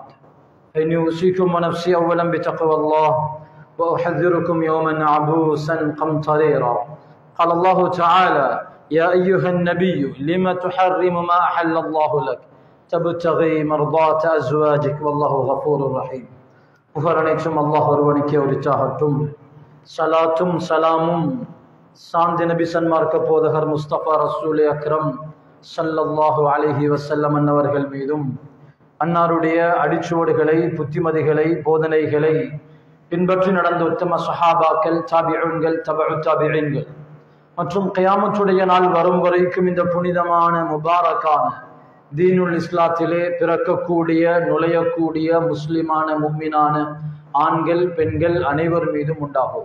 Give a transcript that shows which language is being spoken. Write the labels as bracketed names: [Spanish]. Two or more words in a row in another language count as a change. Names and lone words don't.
[Arabic] فإني أوصيكم ونفسي أولا بتقوى الله وأحذركم يوما عبوسا قمطريرا. قال الله تعالى: يا أيها النبي لم تحرم ما أحل الله لك تبتغي مرضات أزواجك والله غفور رحيم. [Tamil] புகழனைத்தும் அல்லாஹ் ஒருவனுக்கே உரித்தாகட்டும். சலாத்தும் சலாமும் சாந்தி நபி சன்மார்க்க போதகர் முஸ்தபா ரசூல் அக்ரம் [Arabic] صلى الله عليه [Tamil] வஸல்லம் அன்னவர்கள் மீதும் அன்னாருடைய அடிச்சுவடுகளை புத்திமதிகளை போதனைகளை பின்பற்றி நடந்த உத்தம சஹாபாக்கள் தாபிஊன்கள் தபஉ தாபிஈன்கள் மற்றும் கியாமத்துடைய நாள் வரும் வரைக்கும் இந்த புனிதமான முபாரக்கான தீனுல் இஸ்லாத்திலே பிறக்கக்கூடிய நுழையக்கூடிய முஸ்லிமான முஃமினான ஆண்கள் பெண்கள் அனைவர் மீதும் உண்டாகும்.